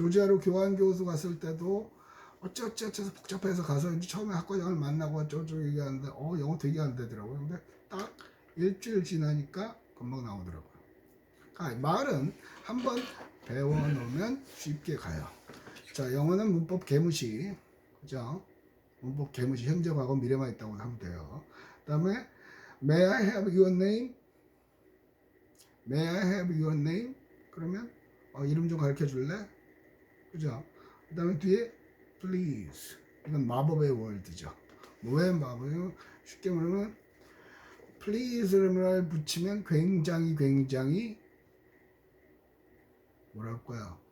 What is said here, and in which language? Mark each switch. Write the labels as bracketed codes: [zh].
[ko] 조지아로 교환 교수 갔을 때도 어쩌어쩌서 복잡해서 가서 이제 처음에 학과장을 만나고 어쩌고 얘기하는데 영어 되게 안 되더라고요. 근데 딱 일주일 지나니까 금방 나오더라고요. 말은 한번 배워놓으면 쉽게 가요. 자, 영어는 문법 개무시, 그죠? 문법 개무시, 현재, 과거, 미래만 있다고 하면 돼요. [en] 그 다음에 May I have your name? May I have your name? [ko] 그러면 이름 좀 가르쳐 줄래? 그죠? 그 다음에 뒤에 please. 이건 마법의 월드죠. 왜 마법이요? 쉽게 말하면 please를 붙이면 굉장히 뭐랄까요?